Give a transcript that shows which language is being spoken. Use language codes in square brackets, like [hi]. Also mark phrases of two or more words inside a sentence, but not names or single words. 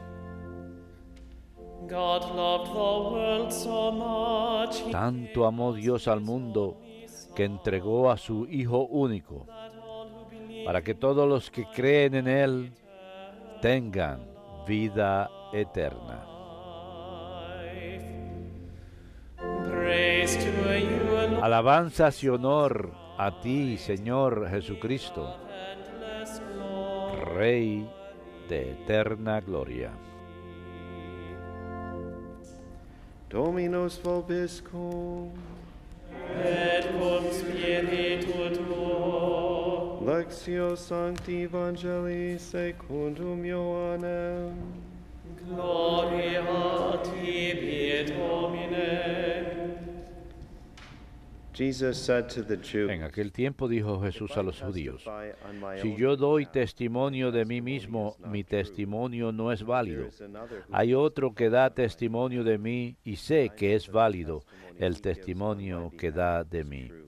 [es] Tanto amó Dios al mundo que entregó a su Hijo único, para que todos los que creen en Él tengan vida eterna. Alabanzas y honor a ti, Señor Jesucristo, Rey de eterna gloria. [la] Dominus vobiscum. Et cum spiritu tuo. Lectio Sancti Evangelii secundum Ioannem. Gloria tibi, Domine. [es] En aquel tiempo dijo Jesús a los judíos: si yo doy testimonio de mí mismo, mi testimonio no es válido. Hay otro que da testimonio de mí y sé que es válido el testimonio que da de mí.